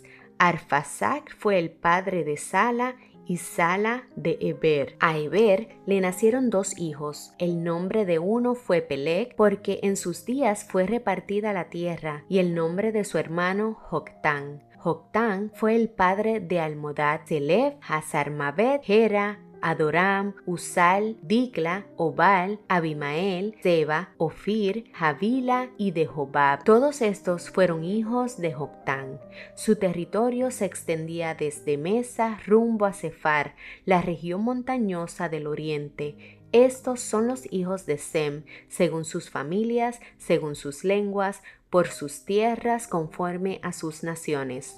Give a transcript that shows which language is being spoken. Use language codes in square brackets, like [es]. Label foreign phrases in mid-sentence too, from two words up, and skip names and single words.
[es] Arfaxad fue el padre de Sala y Sala de Eber. A Eber le nacieron dos hijos. El nombre de uno fue Peleg, porque en sus días fue repartida la tierra, y el nombre de su hermano Joctán. Joctán fue el padre de Almodad, Selef, Hazarmaveth, Gera, Adoram, Usal, Dicla, Obal, Abimael, Seba, Ofir, Javila y de Jobab. Todos estos fueron hijos de Joctán. Su territorio se extendía desde Mesa rumbo a Sefar, la región montañosa del oriente. Estos son los hijos de Sem, según sus familias, según sus lenguas, por sus tierras, conforme a sus naciones.